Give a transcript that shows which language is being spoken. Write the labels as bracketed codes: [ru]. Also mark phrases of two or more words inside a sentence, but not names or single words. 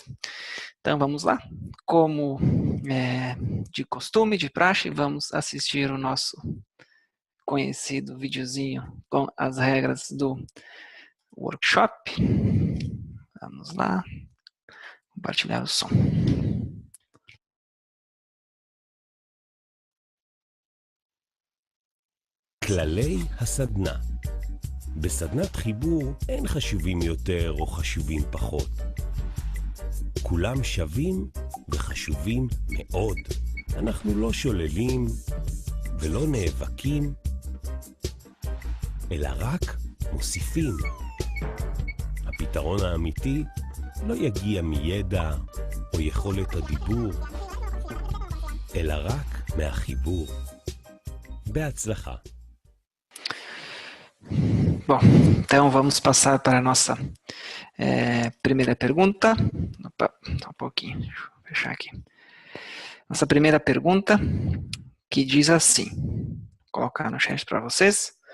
[pt] Então, vamos lá. Como de costume, de praxe, vamos assistir o nosso conhecido videozinho com as regras do workshop. Vamos lá. Compartilhar o som. [he] כללי הסדנה. בסדנת חיבור אין חשובים יותר או חשובים פחות. כולם שווים וחשובים מאוד. אנחנו לא שוללים ולא נאבקים, אלא רק מוסיפים. הפתרון האמיתי לא יגיע מידע או יכולת הדיבור, אלא רק מהחיבור. בהצלחה. [pt] Bom, então vamos passar para a nossa primeira pergunta. Opa, só um pouquinho, deixa eu fechar aqui. Nossa primeira pergunta, que diz assim, vou colocar no chat para vocês.